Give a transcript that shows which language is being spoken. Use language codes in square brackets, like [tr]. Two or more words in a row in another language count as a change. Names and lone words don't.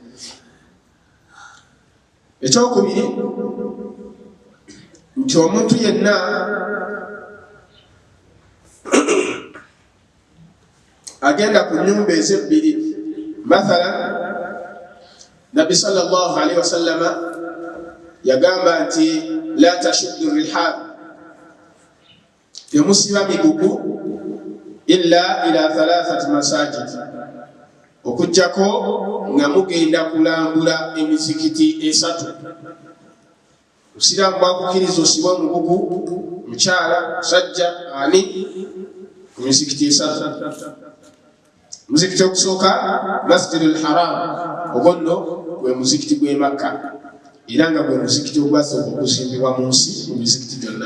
[lg] Ekyokubiri nti omuntu yenna agenda ku nyumba ezebbiri. Mathalan, Nabbi [ar] صلى الله عليه وسلم [lg] yagamba nti [ar] لا تشدوا الرحال, [lg] temusiba migugu [ar] إلا إلى ثلاثة مساجد, [lg] okujjako nga mugenda kulambula emizikiti esatu. Musiraamu bwakukiriza osibe omugugu, mukyala, musajja, ani, ku mizikiti esatu. Muzikiti okusooka Masjidul Haram, ogwo nno gwe muzikiti gw'e Makka, era nga gwe muzikiti ogwasooka okuzimbibwa mu nsi mu mizikiti gyonna.